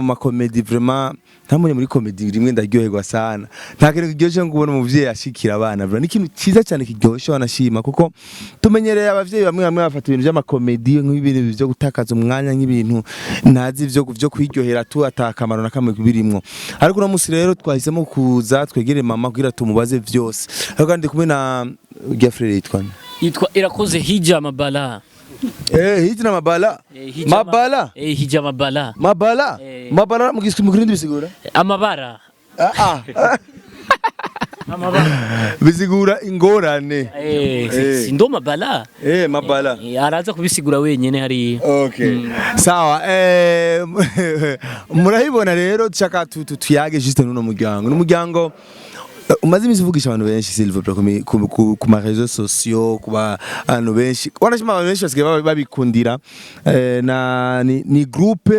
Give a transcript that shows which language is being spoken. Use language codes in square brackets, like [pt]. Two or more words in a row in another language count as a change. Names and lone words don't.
[rn] makomedi vraiment ntamunye muri komedi rimwe ndaryoherwa sana nta kintu kiryoshye ngo ubone umuvyeyi ashikira abana bra n'ikintu ciza cyane kiryoshye wanashima kuko tumenyereye abavyeyi bamwe bafata ibintu by'amakomedi nk'ibintu byo gutakaza umwanya nk'ibintu ntazi byo kwiryohera tu atakamaro na kamwe kubirimwo ariko no musi rero twahisemo kuza twegere mama kugira tumubaze byose ariko kandi kumwe na Geoffrey yitwa Irakoze Hija Mabala. Hija Mabala. Mabala. Hija Mabala. Mabala. Mabala mu kirindi bisigura? Amabara. bisigura ingorane. Sindo mabala. Mabala. Araza kubisigura wenyene hari. Okay. Sawa, murahibona rero dushaka tuyage juste nuno muryango umaze imisi uvugisha abantu benshi Silver ku ma [fr] réseaux sociaux [rn] kuba abantu benshi wanashima abantu benshi basigaye babikundira ni groupe